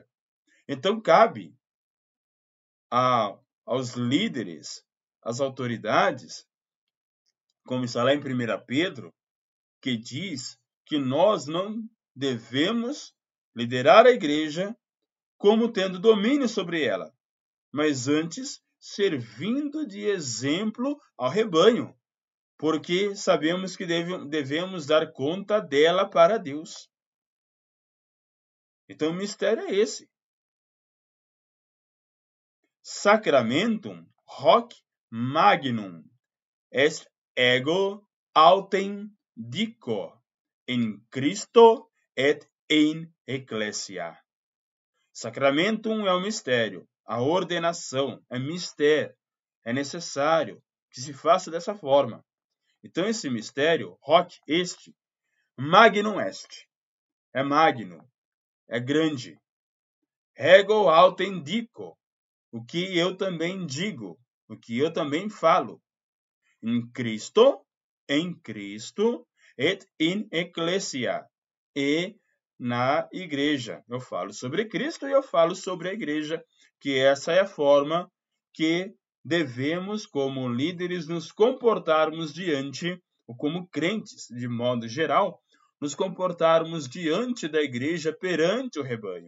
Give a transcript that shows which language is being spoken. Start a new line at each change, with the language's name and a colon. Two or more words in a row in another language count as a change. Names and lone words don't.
Portuguese: Então cabe aos líderes, às autoridades, como está lá em 1 Pedro, que diz que nós não devemos liderar a igreja como tendo domínio sobre ela, mas antes servindo de exemplo ao rebanho, porque sabemos que devemos dar conta dela para Deus. Então, o mistério é esse.
Latin: Sacramentum hoc magnum est ego autem dico in Christo et in ecclesia.
Portuguese: Sacramentum é o mistério, a ordenação é mistério, é necessário que se faça dessa forma. Então esse mistério,
Latin: hoc est, magnum est,
Portuguese: é magno, é grande.
Latin: Ego autem dico,
Portuguese: o que eu também digo, o que eu também falo. Em Cristo,
Latin: et in ecclesia,
Portuguese: e na igreja. Eu falo sobre Cristo e eu falo sobre a igreja, que essa é a forma que devemos, como líderes, nos comportarmos diante, ou como crentes, de modo geral, nos comportarmos diante da igreja, perante o rebanho.